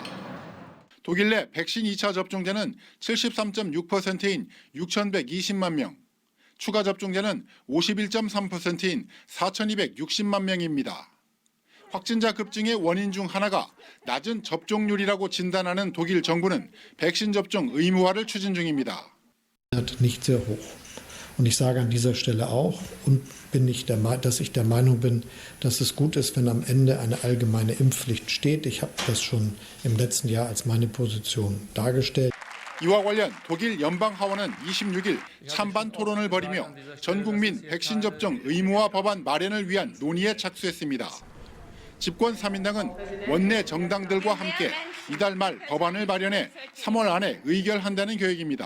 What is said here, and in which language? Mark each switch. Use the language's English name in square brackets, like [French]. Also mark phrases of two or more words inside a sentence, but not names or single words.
[Korean] 독일 내 백신 2차 접종자는 73.6%인 6,120만 명, 추가 접종자는 51.3%인 4,260만 명입니다. 확진자 급증의 원인 중 하나가 낮은 접종률이라고 진단하는 독일 정부는 백신 접종 의무화를 추진 중입니다. [German] Nicht sehr hoch. Und ich sage an dieser Stelle auch, dass ich der Meinung bin, dass es gut ist, wenn am Ende eine allgemeine Impfpflicht steht. Ich habe das schon im letzten Jahr als meine Position dargestellt. [Korean] 이와 관련 독일 연방하원은 26일 찬반 토론을 벌이며 전 국민 백신 접종 의무화 법안 마련을 위한 논의에 착수했습니다. 집권 3인당은 원내 정당들과 함께 이달 말 법안을 마련해 3월 안에 의결한다는 계획입니다.